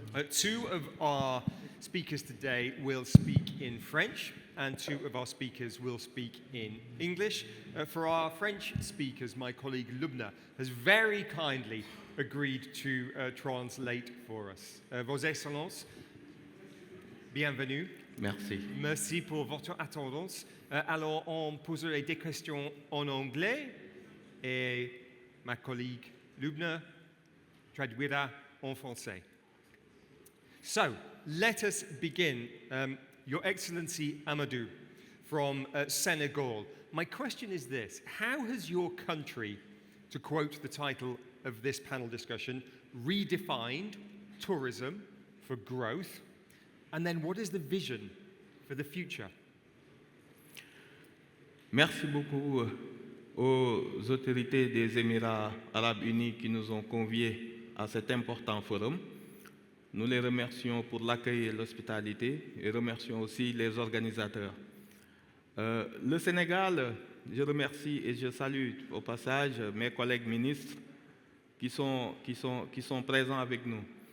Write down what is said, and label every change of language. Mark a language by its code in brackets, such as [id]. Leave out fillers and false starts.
[en] Two of our speakers today will speak in French, and two of our speakers will speak in English. For our French speakers, my colleague Lubna has very kindly agreed to translate for us. [fr] Vos Excellences, bienvenue. Merci. Merci pour votre attendance. Alors, on poserait des questions en anglais et ma collègue Lubna traduira en français. [en] So, let us begin. Your Excellency Amadou from Senegal. My question is this: how has your country, to quote the title of this panel discussion, redefined tourism for growth? And then what is the vision for the future? [fr] Merci beaucoup aux autorités des Émirats arabes unis qui nous ont conviés à cet important forum. Nous les remercions pour l'accueil et l'hospitalité et remercions aussi les organisateurs. Le Sénégal, je remercie et je salue au passage mes collègues ministres qui sont présents avec nous.